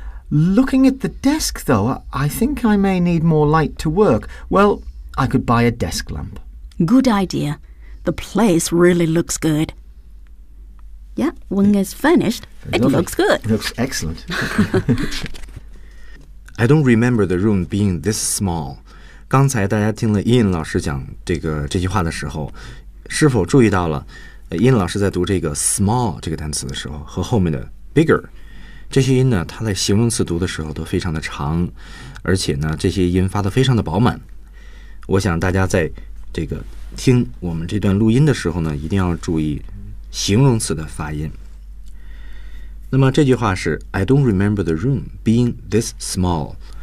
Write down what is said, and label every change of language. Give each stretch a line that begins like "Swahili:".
English: Looking at the desk, though, I think I may need more light to work. Well, I could buy a desk lamp. Good idea. The place really looks good. Yeah, when it's finished, it looks good. It looks excellent. I don't remember the room being this small.
Chinese: 刚才大家听了 Ian 老师讲这句话的时候，是否注意到了 Ian 老师在读这个 small 这个单词的时候和后面的 bigger 这些音呢，它在形容词读的时候都非常的长，而且呢，这些音发得非常的饱满。我想大家在这个听我们这段录音的时候呢，一定要注意形容词的发音。那么这句话是
English: I don't remember the room being this small。